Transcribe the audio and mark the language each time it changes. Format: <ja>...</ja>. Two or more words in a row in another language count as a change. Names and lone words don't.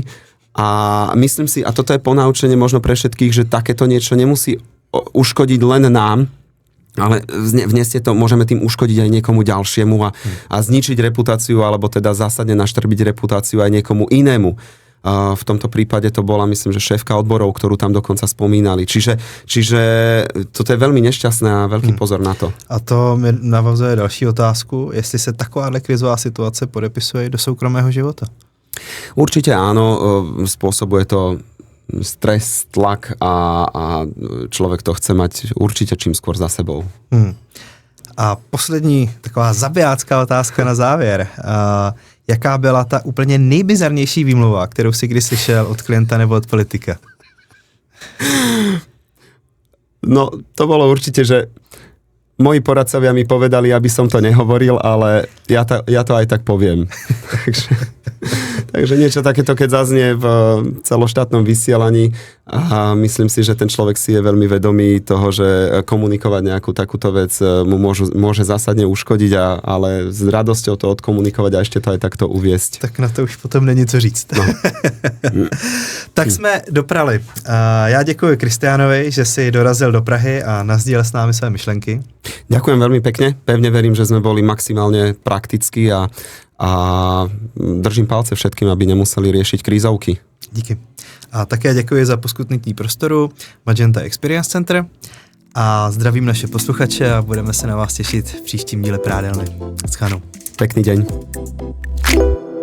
<sk>A myslím si, a toto je ponaučenie možno pre všetkých, že takéto niečo nemusí uškodiť len nám, ale vneste to, môžeme tým uškodiť aj niekomu ďalšiemu a zničiť reputáciu, alebo teda zásadne naštrbiť reputáciu aj niekomu inému. V tomto prípade to bola, myslím, že šéfka odborov, ktorú tam dokonca spomínali. Čiže toto je veľmi nešťastné a veľký pozor na to.</sk> <cs>A to mi navazuje další otázku, jestli se takováhle krizová situace podepisuje do soukromého života.</cs> <sk>Určite áno, spôsobuje to stres, tlak a človek to chce mať určite čím skôr za sebou.</sk> <cs>A poslední taková zabijácká otázka na závěr. Jaká byla ta úplně nejbizarnější výmluva, kterou si kdy slyšel od klienta nebo od politika?</cs> <sk>No, to bolo určite, že moji poradcovia mi povedali, aby som to nehovoril, ale ja to aj tak poviem. Takže niečo takéto, keď zaznie v celoštátnom vysielaní a myslím si, že ten človek si je veľmi vedomý toho, že komunikovať nejakú takúto vec mu môže zásadne uškodiť, ale s radosťou to odkomunikovať a ešte to aj takto uviesť.</sk> <cs>Tak na to už potom není co říct. No. Tak jsme doprali. Já děkuji Kristiánovi, že si dorazil do Prahy a nazdílel s námi své myšlenky.</cs> <sk>Ďakujem veľmi pekne. Pevne verím, že sme boli maximálne praktickí a držím palce všetkým, aby nemuseli riešiť krízovky.</sk> <cs>Díky. A také děkuji za poskytnutí prostoru Magenta Experience Center a zdravím naše posluchače a budeme se na vás těšit v příštím díle Prádelny. Naschledanou.</cs> <sk>Pekný deň.</sk>